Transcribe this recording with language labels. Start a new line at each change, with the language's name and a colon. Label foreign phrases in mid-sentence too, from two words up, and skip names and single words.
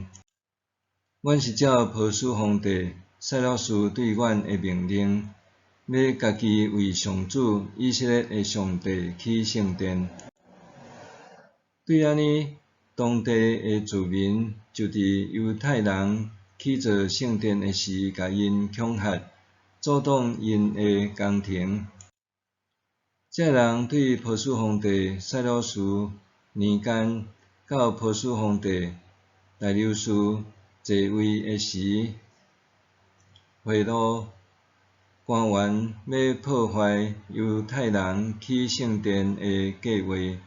Min Nan Chinese: 阮是照波斯皇帝塞勒斯对阮的命令，要家己为上主以色列的上帝起圣殿。对安尼，当地的居民就伫犹太人起造圣殿的时，甲因恐吓，阻挡因的工程。这人对波斯皇帝塞勒斯年间到波斯皇帝大流士继位的时，贿赂官员要破坏犹太人起圣殿的计划。